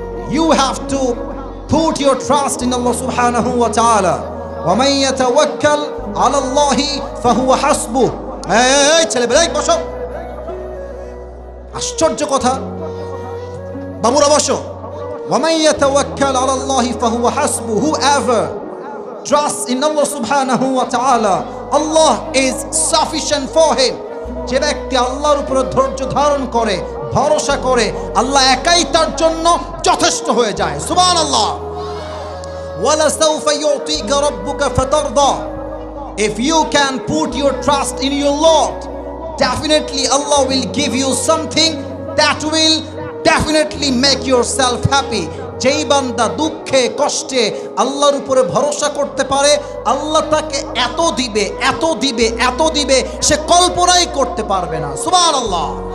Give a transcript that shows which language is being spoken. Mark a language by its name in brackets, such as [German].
[English] You have to put your trust in Allah সুবহানাহু ওয়া তাআলা। [Arabic] ওয়া মান ইয়াতাওয়াক্কাল আলাল্লাহি ফাহুয়া হাসবুহ। [Bangla] এই ছেলেবেলা বসো, আশ্চর্য কথা, বাবুরা বসো। [Arabic] وَمَنْ يَتَوَكَّلْ عَلَى اللَّهِ فَهُوَ حَسْبُهُ. [English] Whoever trusts in Allah subhanahu wa ta'ala, Allah is sufficient for him. [Bangla] যে ব্যক্তি আল্লাহর উপরে ধৈর্য ধারণ করে, ভরসা করে, আল্লাহ একাই তার জন্য যথেষ্ট হয়ে যায়। [Arabic] সুবহানাল্লাহ। وَلَسَوْفَ يُعْطِيكَ رَبُّكَ فَتَرْضَى. [English] If you can put your trust in your Lord, definitely Allah will give you something that will definitely make yourself happy. [Bangla] যেই বান্দা দুঃখে কষ্টে আল্লাহর উপরে ভরসা করতে পারে, আল্লাহ তাকে এত দিবে, এত দিবে, এত দিবে, সে কল্পনাই করতে পারবে না। সুবহানাল্লাহ।